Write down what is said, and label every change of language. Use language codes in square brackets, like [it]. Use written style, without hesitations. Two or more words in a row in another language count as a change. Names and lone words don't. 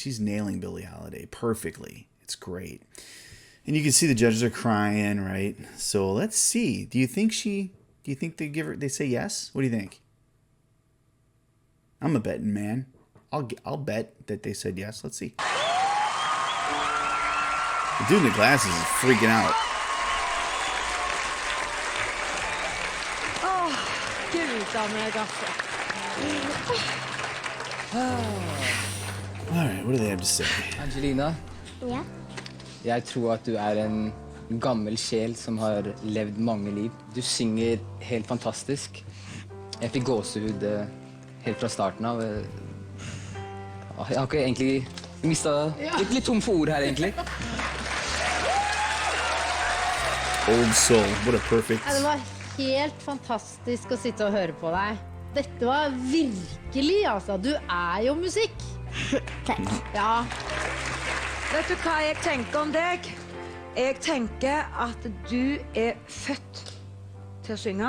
[en] She's nailing Billie Holiday perfectly. It's great, and you can see the judges are crying, right? So let's see. Do you think they say yes? What do you think? I'm a betting man. I'll bet that they said yes. Let's see. The dude in the glasses is freaking out. [no] Gud av meg, altså. [en] All right, what do they have to say? Angelina, [no] Ja. jeg tror at du er en gammel sjel som har levd mange liv. Du synger helt fantastisk. Jeg fikk gåsehud helt fra starten av. Jeg har ikke egentlig litt tom for ord her, egentlig. [en] Old soul, what a perfect. [no] Ja, det var helt fantastisk å sitte og høre på deg. Dette var virkelig, altså. Du er jo musikk. Takk. Ja. Vet du hva jeg tenker om deg? Jeg tenker at du er født til å synge.